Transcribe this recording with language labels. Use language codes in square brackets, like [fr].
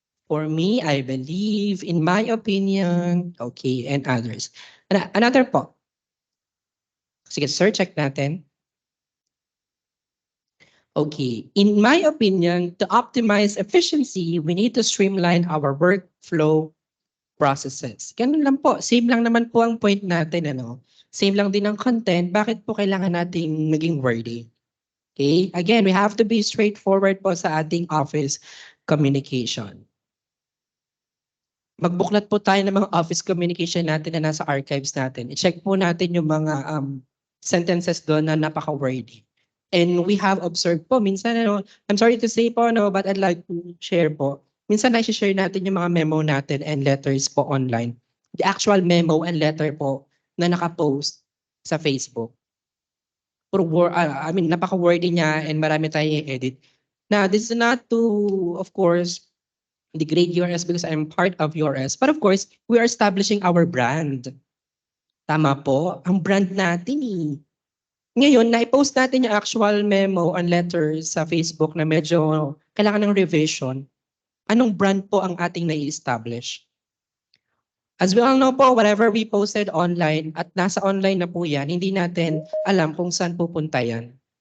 [en] For me, I believe, in my opinion, okay, and others. Another po. [tl] Sige, sir, check natin. [en] Okay, in my opinion, to optimize efficiency, we need to streamline our workflow processes. [tl] Ganun lang po. Same lang naman po ang point natin, ano? Same lang din ang content. Bakit po kailangan nating maging wordy? Okay? [en] Again, we have to be straightforward po sa ating office communication. [tl] Magbuklat po tayo ng mga office communication natin na nasa archives natin. I-check po natin yung mga sentences doon na napaka-wordy. [en] And we have observed po, minsan, I'm sorry to say po, but I'd like to share po. [tl] Minsan na-share natin yung mga memo natin and letters po online. [en] The actual memo and letter po na nakapost sa Facebook. [tl] Napaka-wordy niya and marami tayong edit. [en] Now, this is not to, of course, degrade URS because I'm part of URS. But of course, we are establishing our brand. [tl] Tama po, ang brand natin eh. Ngayon, na-post natin yung actual memo and letters sa Facebook na medyo kailangan ng revision. Anong brand po ang ating na-establish? As we all know po, whatever we posted online at nasa online na po yan, hindi natin alam kung saan pupunta yan.